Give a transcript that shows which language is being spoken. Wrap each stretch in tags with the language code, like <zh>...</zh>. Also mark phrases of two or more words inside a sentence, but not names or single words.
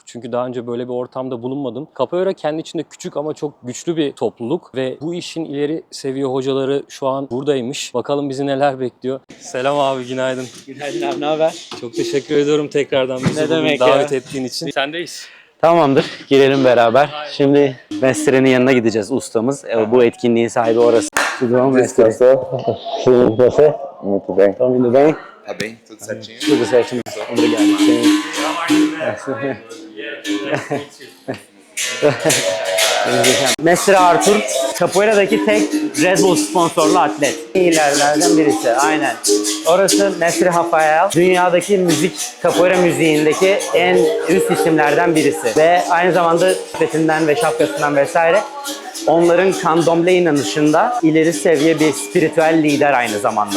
<tr>Çünkü daha önce böyle bir ortamda bulunmadım. Capoeira kendi içinde küçük ama çok güçlü bir topluluk ve bu işin ileri seviye hocaları şu an buradaymış. Bakalım bizi neler bekliyor. Selam abi, günaydın. Günaydın abi, ne haber? Çok teşekkür ediyorum tekrardan bizi Ne bugün demek davet ya? ettiğin için. Sendeyiz. Tamamdır. Girelim beraber. Şimdi Mesle'nin yanına gideceğiz, ustamız. Bu etkinliğin sahibi orası.</tr> <pt>Tudo bom, Mestre? Sim, você? Muito bem. Estão indo bem? Tá bem? Tudo certinho? Tudo certinho. Obrigado. Mestre Arthur,</pt> <tr>Capoeira'daki tek Red Bull sponsorlu atlet. İyilerden birisi, aynen. Orası Mestre Rafael, dünyadaki Capoeira müziğindeki en üst isimlerden birisi. Ve aynı zamanda atletinden ve şapkasından vesaire onların candomblé inanışında ileri seviye bir spiritüel lider aynı zamanda.</tr>